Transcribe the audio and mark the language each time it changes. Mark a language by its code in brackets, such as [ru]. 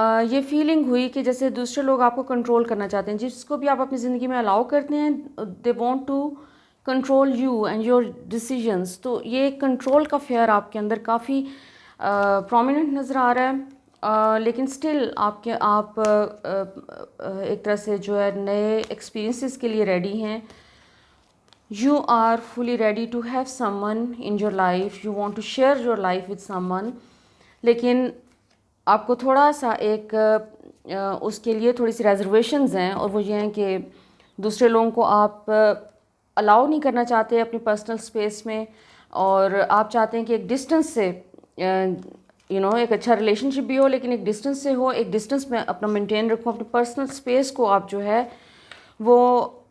[ur] یہ فیلنگ ہوئی کہ جیسے دوسرے لوگ آپ کو کنٹرول کرنا چاہتے ہیں۔ جس کو بھی آپ اپنی زندگی میں الاؤ کرتے ہیں، [en] They want to control you and your decisions. [ur] تو یہ کنٹرول کا فیئر آپ کے اندر کافی پرومیننٹ نظر آ رہا ہے، لیکن اسٹل آپ ایک طرح سے جو ہے نئے ایکسپیرینسز کے لیے ریڈی ہیں۔ [en] You are fully ready to have someone in your life. You want to share your life with someone. [ur] لیکن آپ کو تھوڑا سا اس کے لیے تھوڑی سی ریزرویشنز ہیں، اور وہ یہ ہیں کہ دوسرے لوگوں کو آپ الاؤ نہیں کرنا چاہتے اپنی پرسنل اسپیس میں، اور آپ چاہتے ہیں کہ ایک ڈسٹنس سے ایک اچھا ریلیشن شپ بھی ہو، لیکن ایک ڈسٹنس سے ہو، ایک ڈسٹنس میں اپنا مینٹین رکھو، اپنی پرسنل اسپیس کو آپ جو ہے وہ